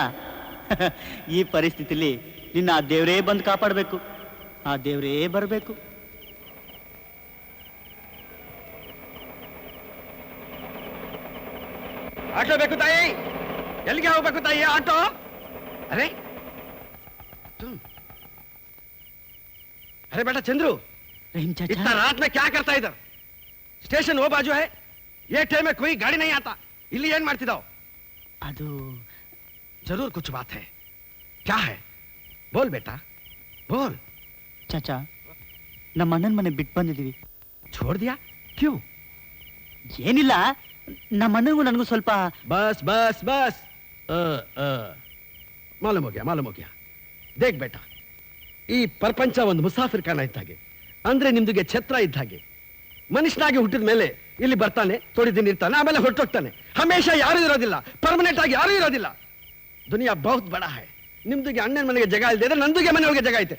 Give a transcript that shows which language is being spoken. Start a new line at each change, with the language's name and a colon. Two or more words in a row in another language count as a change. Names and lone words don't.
Kannada: ಈ ಪರಿಸ್ಥಿತಿಲಿ ನಿನ್ನ ಆ ದೇವರೇ ಬಂದು ಕಾಪಾಡಬೇಕು, ಆ ದೇವರೇ ಬರಬೇಕು. ಆಟೋ ಬೇಕು ತಾಯಿ? ಎಲ್ಲಿಗೆ ಹೋಗ್ಬೇಕು ತಾಯಿ ಆಟೋ?
Hindi: ಅರೆ अरे बेटा चंद्रू, इतना रात में क्या करता इधर? स्टेशन वो बाजू है, ये टाइम में कोई गाड़ी नहीं आता.
Kannada: ಇಲ್ಲಿ ಏನ್ ಮಾಡ್ತಿದ್ದಾವ್? ಅದು
Hindi: जरूर कुछ बात है. क्या है? बोल बेटा, बोल.
Kannada: ಚಾಚಾ, ನಮ್ಮ ಅಣ್ಣನ ಮನೆ ಬಿಟ್ಟು ಬಂದಿದೀವಿ.
Hindi: छोड़ दिया? क्यों?
Kannada: ಏನಿಲ್ಲ, ನಮ್ಮ ಅಣ್ಣನಿಗೂ ನನಗೂ ಸ್ವಲ್ಪ.
Hindi: बस बस बस, मालूम हो गया. देख बेटा,
Kannada: ಈ ಪ್ರಪಂಚ ಒಂದು
Hindi: मुसाफिर खाना
Kannada: ಇದ್ದಾಗೆ. ಅಂದ್ರೆ ನಿಮ್ದುಗೆ ಛತ್ರ ಇದ್ದ ಹಾಗೆ. ಮನುಷ್ಯನಾಗಿ ಹುಟ್ಟಿದ ಮೇಲೆ ಇಲ್ಲಿ ಬರ್ತಾನೆ, ಥೋಡಿ ದಿನ ಇರ್ತಾನೆ, ಆಮೇಲೆ ಹೊರಟೋಗ್ತಾನೆ. ಹಮೇಶ ಯಾರು ಇರೋದಿಲ್ಲ, ಪರ್ಮನೆಂಟ್ ಆಗಿ ಯಾರು ಇರೋದಿಲ್ಲ.
Hindi: दुनिया बहुत बड़ा है.
Kannada: ನಿಮ್ದುಗೆ ಅಣ್ಣನ ಮನೆಗೆ ಜಾಗ ಇಲ್ಲದೆ ಇದ್ರೆ ನಂದುಗೆ ಮನೆಯೊಳಗೆ ಜಾಗ ಐತೆ.